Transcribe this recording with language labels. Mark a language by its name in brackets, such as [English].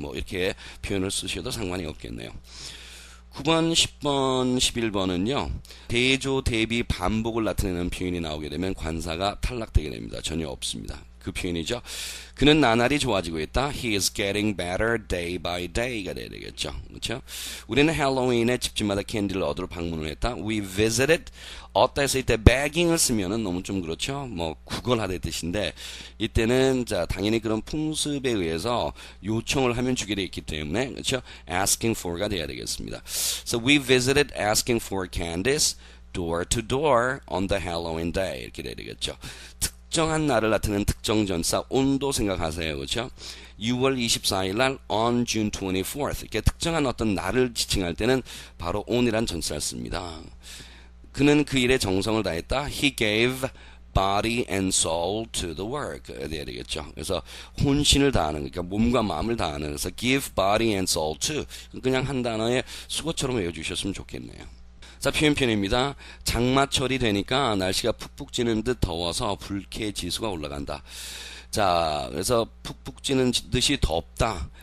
[Korean] 뭐 이렇게 표현을 쓰셔도 상관이 없겠네요. 9번, 10번, 11번은요. 대조, 대비, 반복을 나타내는 표현이 나오게 되면 관사가 탈락되게 됩니다. 전혀 없습니다. 그 표현이죠. 그는 나날이 좋아지고 있다. [English] He is getting better day by day가 [Korean] 돼야 되겠죠. 그렇죠? 우리는 할로윈에 집집마다 캔디를 얻으러 방문을 했다. [English] We visited. [Korean] 어따 했을 때 begging을 쓰면은 너무 좀 그렇죠. 뭐 구걸하는 뜻인데 이때는 자 당연히 그런 풍습에 의해서 요청을 하면 주게 돼 있기 때문에 그렇죠. [English] asking for [Korean] 가 돼야 되겠습니다. [English] So we visited asking for candies door to door on the Halloween day [Korean] 이렇게 돼야 되겠죠. 특정한 날을 나타내는 특정 전사 on도 생각하세요. 그렇죠? 6월 24일 날 [English] on June 24th [Korean] 이렇게 특정한 어떤 날을 지칭할 때는 바로 on이란 전사를 씁니다. 그는 그 일에 정성을 다했다. [English] He gave body and soul to the work. [Korean] 돼야 되겠죠. 그래서 혼신을 다하는 그러니까 몸과 마음을 다하는 그래서 [English] give body and soul to [Korean] 그냥 한 단어의 수거처럼 외워주셨으면 좋겠네요. 자, 표현편입니다. 장마철이 되니까 날씨가 푹푹 찌는 듯 더워서 불쾌 지수가 올라간다. 자, 그래서 푹푹 찌는 듯이 덥다.